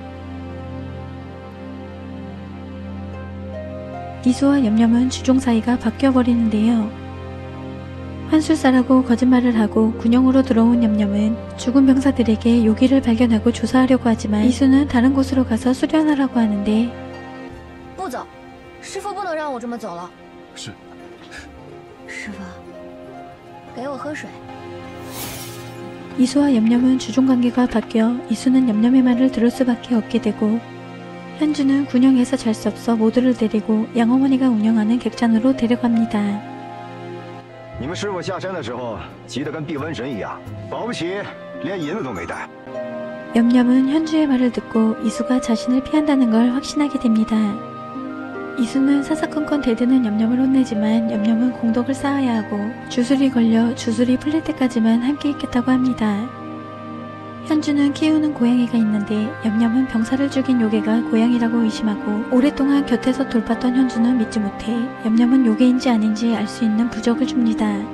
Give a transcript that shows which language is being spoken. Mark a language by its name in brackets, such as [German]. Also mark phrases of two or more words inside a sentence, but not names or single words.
[Korean] 이수와 염염은 주종 사이가 바뀌어버리는데요. 환술사라고 거짓말을 하고 군영으로 들어온 염염은 죽은 병사들에게 요기를 발견하고 조사하려고 하지만 이수는 다른 곳으로 가서 수련하라고 하는데 [Chinese] 不走，师父不能让我这么走了。是。师父，给我喝水。 [Korean] 이수와 염염은 주종관계가 바뀌어 이수는 염염의 말을 들을 수밖에 없게 되고 현주는 군영에서 잘 수 없어 모두를 데리고 양어머니가 운영하는 객잔으로 데려갑니다. [Chinese] 你们师傅下山的时候急得跟避瘟神一样，保不齐连银子都没带。 [Korean] 염염은 현주의 말을 듣고 이수가 자신을 피한다는 걸 확신하게 됩니다. 이수는 사사건건 대드는 염염을 혼내지만 염염은 공덕을 쌓아야 하고 주술이 걸려 주술이 풀릴 때까지만 함께 있겠다고 합니다. 현주는 키우는 고양이가 있는데 염염은 병사를 죽인 요괴가 고양이라고 의심하고 오랫동안 곁에서 돌봤던 현주는 믿지 못해 염염은 요괴인지 아닌지 알 수 있는 부적을 줍니다.